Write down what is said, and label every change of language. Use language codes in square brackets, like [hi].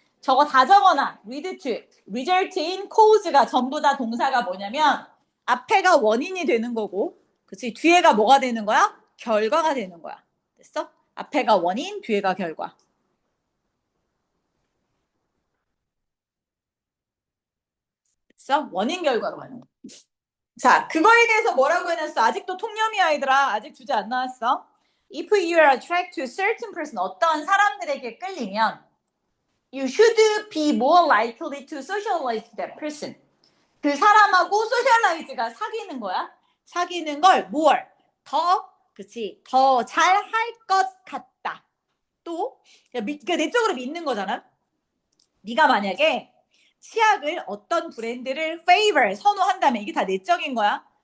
[ko] 저거 다 적어놔. lead to, result in, cause가 전부 다 동사가 뭐냐면 앞에가 원인이 되는 거고 그치? 뒤에가 뭐가 되는 거야? 결과가 되는 거야. 됐어? 앞에가 원인, 뒤에가 결과. 됐어? 원인 결과로 가는 거야. 자, 그거에 대해서 뭐라고 해놨어? 아직도 통념이야, 얘들아. 아직 주제 안 나왔어. [en] If you are attracted to a certain person, [ko] 어떤 사람들에게 끌리면 [en] you should be more likely to socialize with that person. [ko] 그 사람하고 소셜라이즈가 사귀는 거야. 사귀는 걸 more, 더, 그치, 더 잘 할 것 같다. 또, 그러니까 내적으로 믿는 거잖아. 네가 만약에 치약을 어떤 브랜드를 favor, 선호한다면 이게 다 내적인 거야.